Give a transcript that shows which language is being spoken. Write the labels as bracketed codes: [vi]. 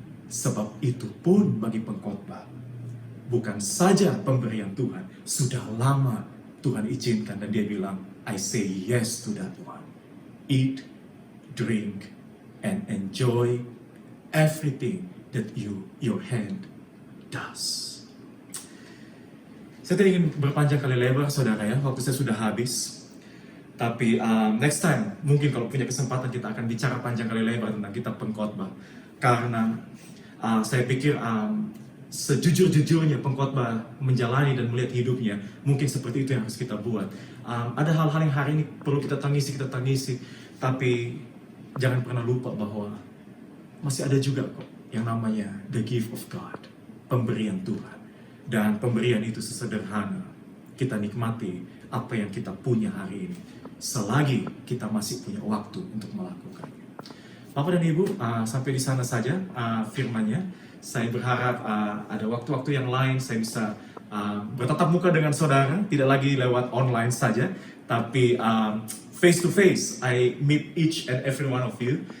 [id] Sebab itu pun bagi pengkhotbah bukan saja pemberian Tuhan, sudah lama Tuhan izinkan, dan dia bilang, [en] I say yes to that one. Eat, drink, and enjoy everything that your hand does. [id] Saya tidak ingin berpanjang kali lebar, saudara ya. Waktu saya sudah habis. Tapi [en] next time, [id] mungkin kalau punya kesempatan kita akan bicara panjang kali lebar tentang kitab Pengkhotbah. Karena saya pikir sejujur-jujurnya pengkhotbah menjalani dan melihat hidupnya, mungkin seperti itu yang harus kita buat. Ada hal-hal yang hari ini perlu kita tangisi, tapi jangan pernah lupa bahwa masih ada juga kok yang namanya [en] the gift of God, [id] pemberian Tuhan. Dan pemberian itu sesederhana, kita nikmati apa yang kita punya hari ini, selagi kita masih punya waktu untuk melakukannya. Bapak dan Ibu, sampai di sana saja firman-Nya. Saya berharap ada waktu-waktu yang lain saya bisa bertatap muka dengan saudara, tidak lagi lewat online saja, tapi [en] face to face. I meet each and every one of you.